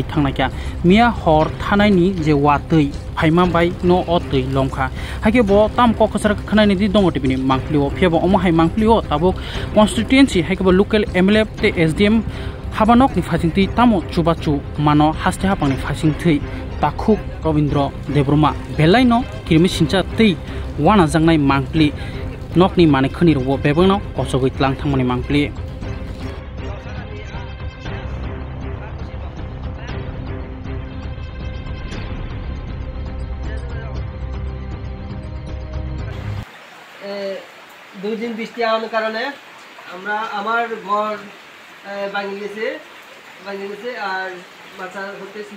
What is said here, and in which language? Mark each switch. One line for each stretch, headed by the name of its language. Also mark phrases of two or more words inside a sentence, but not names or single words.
Kok Borok: thangnakya mia hor thanaini je watui phaima bai no otui lomkha hage bo tam ko khasar khanaini di dongo tibini mangplio phebo omo hai mangplio tabuk constituency hage bo local MLA te SDM habanok ni phasingti tamo chubachu mano haste hapangni phasingthei Takhuk Robindra Debroma Belaino kirimi sincha tei wana jangnai mangpli nokni mane khani ro bebangno kosogoi tlang thangmani mangpli
Bangla: দুই দিন বৃষ্টি আওয়ার কারণে আমরা আমার ঘর ভাঙে গেছে আর মাছা হতে শুরু